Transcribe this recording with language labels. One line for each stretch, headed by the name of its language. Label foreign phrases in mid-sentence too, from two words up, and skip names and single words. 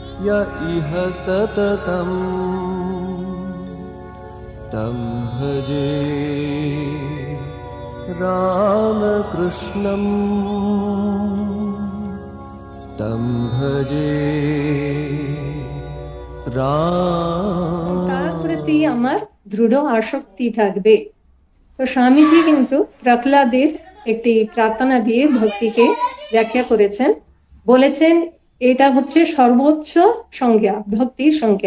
Sanskrit: य इह सततं तं भजे रामकृष्णं तं भजे
Bangla: তার প্রতি আমার দৃঢ় আসক্তি থাকবে। তো স্বামীজি কিন্তু প্রহ্লাদের একটি প্রার্থনা দিয়ে ভক্তিকে ব্যাখ্যা করেছেন, বলেছেন এটা হচ্ছে সর্বোচ্চ সংজ্ঞা, ভক্তির সংজ্ঞা।